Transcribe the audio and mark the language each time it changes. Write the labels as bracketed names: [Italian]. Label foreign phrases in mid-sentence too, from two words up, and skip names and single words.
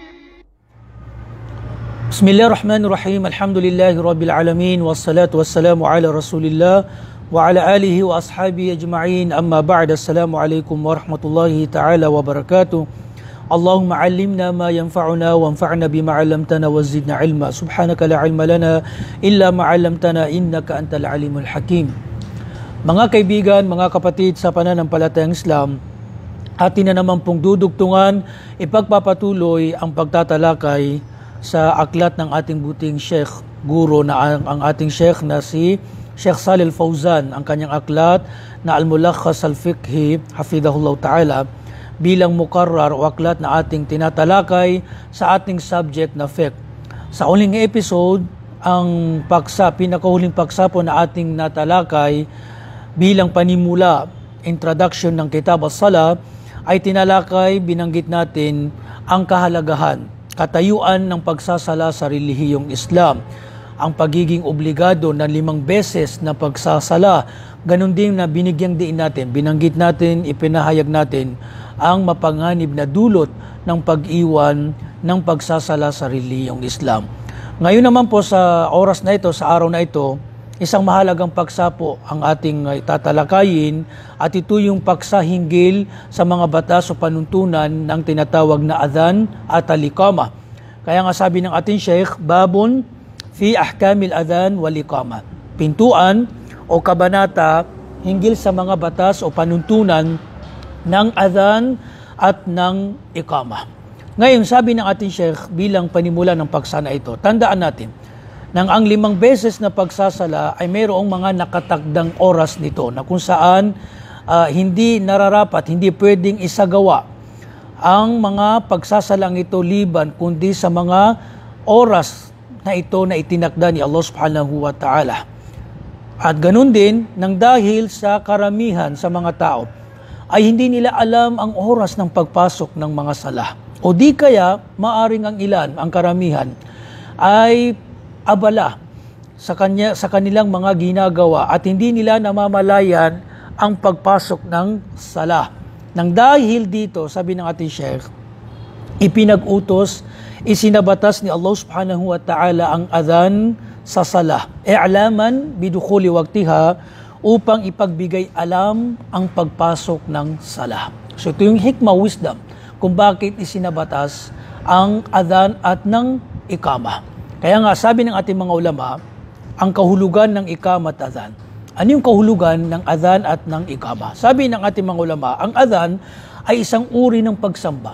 [Arabic] بسم الله الرحمن الرحيم الحمد لله رب العالمين والصلاة والسلام على رسول الله وعلى آله وأصحابه أجمعين أما بعد السلام عليكم ورحمة الله تعالى وبركاته اللهم علمنا ما ينفعنا وانفعنا بما علمتنا وزدنا علما سبحانك لا علم لنا إلا ما علمتنا إنك أنت العليم الحكيم. [Filipino] Mga kaibigan, mga kapatid sa pananampalatayang Islam, atin na naman pong dudugtungan, ipagpapatuloy ang pagtatalakay sa aklat ng ating buting Sheikh, guro na ang ating Sheikh na si Sheikh Shalih Al-Fawzan, ang kanyang aklat na Al-Mulakhas Al-Fiqhi, [Arabic] حفظه الله تعالى, [Filipino] bilang mukarrar o aklat na ating tinatalakay sa ating subject na fiqh. Sa uling episode, ang pinakahuling paksa po na ating natalakay bilang panimula, introduction ng Kitab as-Salah, ay tinalakay, binanggit natin ang kahalagahan, katayuan ng pagsasala sa relihiyong Islam, ang pagiging obligado na 5 beses na pagsasala. Ganon din na binigyang diin natin, binanggit natin, ipinahayag natin ang mapanganib na dulot ng pag-iwan ng pagsasala sa relihiyong Islam. Ngayon naman po sa oras na ito, sa araw na ito, isang mahalagang paksa po ang ating tatalakayin at ito yung paksa hinggil sa mga batas o panuntunan ng tinatawag na adhan at al-iqamah. Kaya nga sabi ng ating Sheikh, [Arabic] باب في أحكام الأذان والإقامة. [Filipino] Pintuan o kabanata hinggil sa mga batas o panuntunan ng adhan at ng iqamah. Ngayon, sabi ng ating Sheikh bilang panimula ng paksa na ito, tandaan natin, nang ang 5 beses na pagsasala ay mayroong mga nakatakdang oras nito na kung saan hindi nararapat, hindi pwedeng isagawa ang mga pagsasalang ito liban kundi sa mga oras na ito na itinakda ni Allah [Arabic] سبحانه وتعالى. [Filipino] At ganun din, nang dahil sa karamihan sa mga tao ay hindi nila alam ang oras ng pagpasok ng mga sala. O di kaya, maaring ang ilan, ang karamihan, ay abala sa kanilang mga ginagawa at hindi nila namamalayan ang pagpasok ng sala. Nang dahil dito, sabi ng ating Sheikh, ipinag-utos, isinabatas ni Allah [Arabic] سبحانه وتعالى [Filipino] ang adhan sa sala. [Arabic] إعلاما بدخول وقتها, [Filipino] upang ipagbigay alam ang pagpasok ng sala. So ito yung hikmah, wisdom, kung bakit isinabatas ang adhan at ng iqamah. Kaya nga, sabi ng ating mga ulama, ang kahulugan ng iqamah at adhan. Ano yung kahulugan ng adhan at ng iqamah? Sabi ng ating mga ulama, ang adhan ay isang uri ng pagsamba.